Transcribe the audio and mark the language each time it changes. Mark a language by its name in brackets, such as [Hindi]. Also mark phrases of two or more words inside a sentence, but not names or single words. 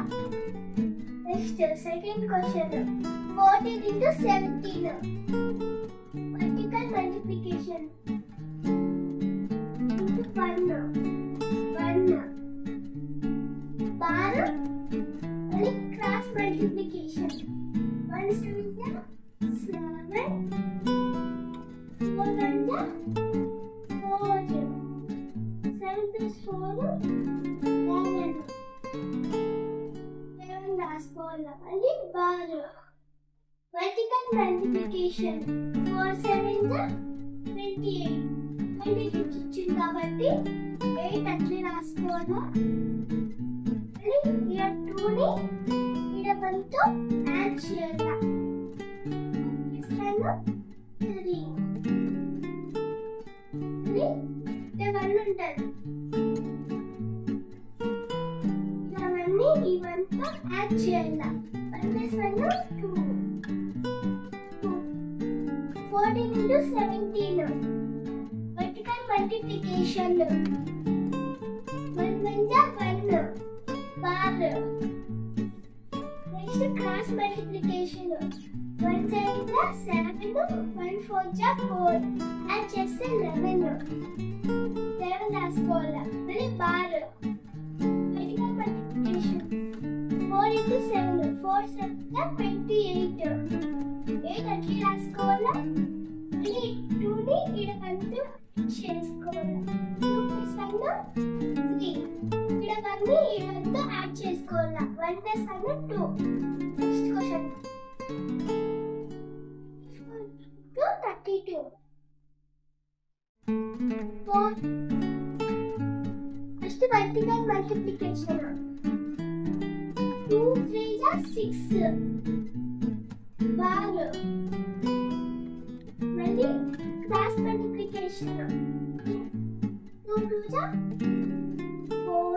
[English] next second question 14 into 17. vertical multiplication. 1 బారు అని cross multiplication. 1 7 ja 7. 4 1 ja 4. 7 plus 4 11. [Telugu] 11 రాసుకోవాలా. మళ్ళీ బారు [English] vertical multiplication. [Telugu] 4 7 ja 28. మళ్ళీ వచ్చింది కాబట్టి 8 అట్లే రాసుకోవాలా. మళ్ళీ ఇక్కడ 2 ని ఇక్కడ 1 తో యాడ్ చేయాలా. 3 ఇక్కడ 1 ఉంటుంది. ఇవన్నీ ఈ 1 తో యాడ్ చేయాలా. [English] 1 plus 1 2. 14 into 17. Vertical multiplication. 1 1 ja 1. Bar. Next cross multiplication. 1 7 ja 7. 1 4 ja 4. [Telugu] Add చేస్తే 11. 11 రాసుకోవాలా. [English] మరి బార్ vertical multiplication. 4 into 7. 4 7 ja 28. [Telugu] 8 అట్లే రాసుకోవాలా. మళ్ళీ 2 ని ఇక్కడ 1 తో చేసుకోవాలా. 2 plus 1 3. ఇక్కడ 1 ని ఈ 1 తో యాడ్ చేసుకోవాలా. [English] 1 plus 1 2. next question 32. 4 first vertical multiplication. 2 3 ja 6. బార్ మళ్ళీ cross multiplication. 2 2 ja 4.